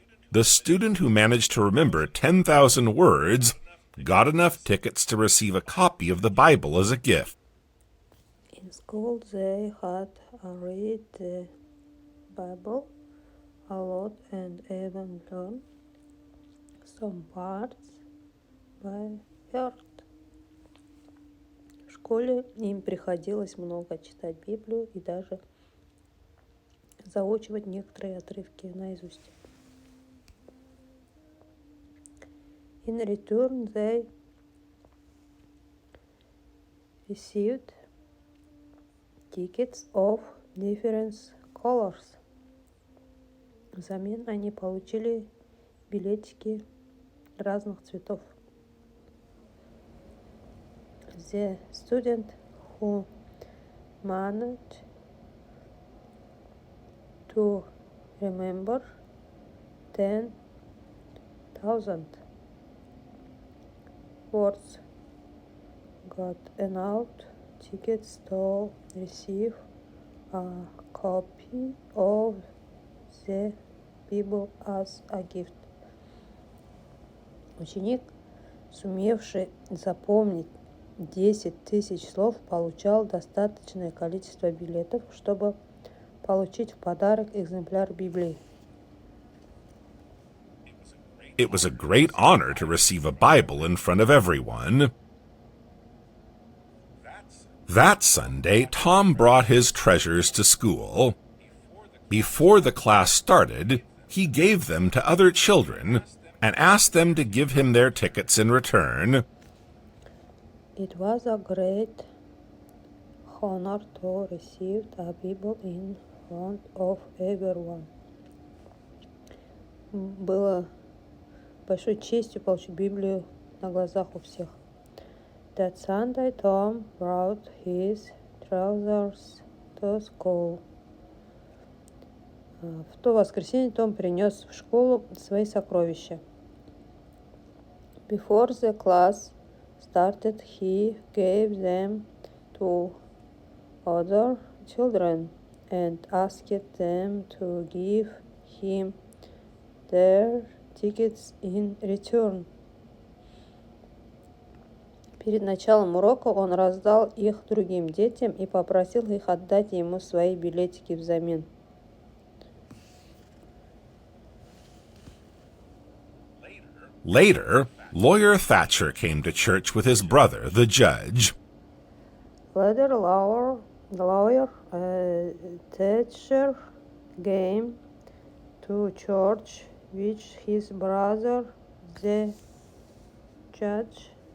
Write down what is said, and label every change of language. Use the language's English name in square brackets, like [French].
[English] The student who managed to remember 10,000 words got enough tickets to receive a copy of the Bible as a gift. In school, they had to read the Bible a lot and even learn some parts by heart. [Russian] В школе им приходилось много читать Библию и даже заучивать некоторые отрывки наизусть. [English] In return, they received tickets of different colors. [Russian] Взамен они получили билетики разных цветов. [English] The student who managed to remember 10,000 words. Got enough tickets to receive a copy of the Bible as a gift. [Russian] Ученик, сумевший запомнить 10 тысяч слов, получал достаточное количество билетов, чтобы получить в подарок экземпляр Библии. [English] It was a great honor to receive a Bible in front of everyone. That Sunday, Tom brought his treasures to school. Before the class started, he gave them to other children and asked them to give him their tickets in return. It was a great honor to receive a Bible in front of everyone. [Russian] Было большой честью получить Библию на глазах у всех. [English] That Sunday, Tom brought his trousers to school. [Russian] В то воскресенье Том принес в школу свои сокровища. [English] Before the class started, he gave them to other children and asked them to give him their tickets in return. [Russian] Перед началом урока он раздал их другим детям и попросил их отдать ему свои билетики взамен. [English] Later, Lawyer Thatcher came to church with his brother, the judge. Later, lawyer Thatcher came to church with his brother, the judge.